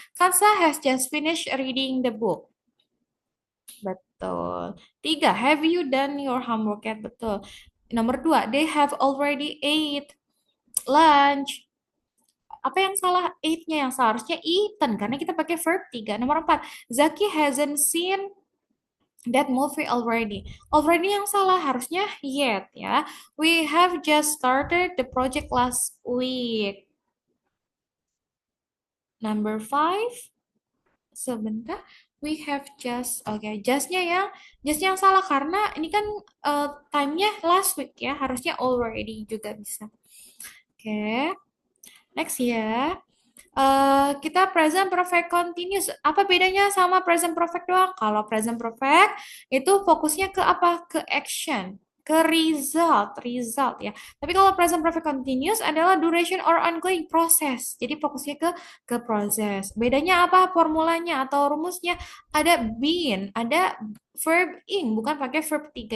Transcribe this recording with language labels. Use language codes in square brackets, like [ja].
[en] Kansa has just finished reading the book. Betul. 3, have you done your homework yet? Betul. [id] Nomor 2, [en] they have already ate lunch. [id] Apa yang salah? Ate-nya yang seharusnya eaten, karena kita pakai verb 3. Nomor 4, [en] Zaki hasn't seen that movie already. [id] Already yang salah, harusnya yet ya. [en] We have just started the project last week. Number 5, sebentar. We have just, [id] justnya yang salah karena ini kan time-nya last week ya, harusnya already juga bisa. Oke, next ya. Kita present perfect continuous. Apa bedanya sama present perfect doang? Kalau present perfect itu fokusnya ke apa? Ke action, ke result ya. Tapi kalau present perfect continuous adalah [en] duration or ongoing process. [id] Jadi fokusnya ke proses. Bedanya apa? Formulanya atau rumusnya ada been, ada verb ing, bukan pakai verb tiga.